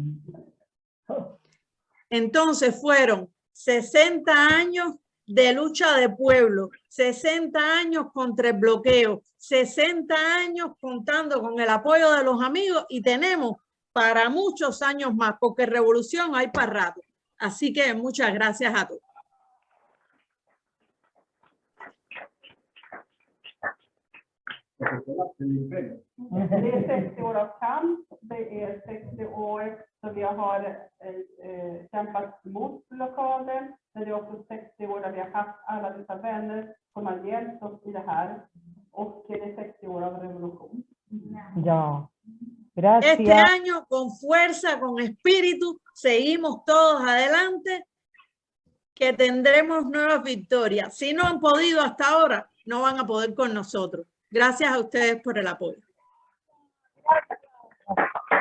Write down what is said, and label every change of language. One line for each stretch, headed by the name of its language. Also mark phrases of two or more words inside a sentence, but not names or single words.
Spanish: Entonces fueron 60 años de lucha de pueblo, 60 años contra el bloqueo, 60 años contando con el apoyo de los amigos, y tenemos para muchos años más, porque revolución hay para rato. Así que muchas gracias a todos.
Swedish: Det är 60 år av kamp, det är 60 år som vi har kämpat mot blockaden, men det är också 60 år där vi har haft alla dessa vänner som har hjälpt oss i det här, och det är 60 år av revolution. Ja.
Spanish: Gracias. Este año, con fuerza, con espíritu, seguimos todos adelante, que tendremos nuevas victorias. Si no han podido hasta ahora, no van a poder con nosotros. Gracias a ustedes por el apoyo.